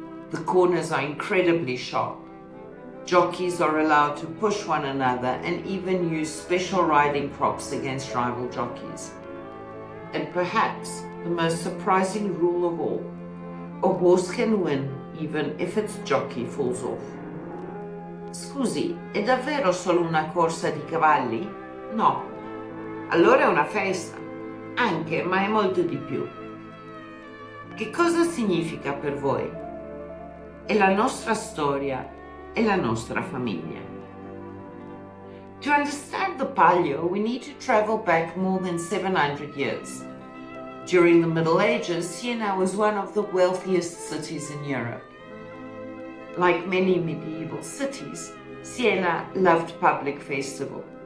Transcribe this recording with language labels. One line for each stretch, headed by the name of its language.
English: The corners are incredibly sharp. Jockeys are allowed to push one another and even use special riding props against rival jockeys. And perhaps the most surprising rule of all, a horse can win even if its jockey falls off.
Italian: Scusi, è davvero solo una corsa di cavalli? No. Allora è una festa. Anche, ma è molto di più. Che cosa significa per voi? È la nostra storia e la nostra famiglia.
English: To understand the Palio, we need to travel back more than 700 years. During the Middle Ages, Siena was one of the wealthiest cities in Europe. Like many medieval cities, Siena loved public festival.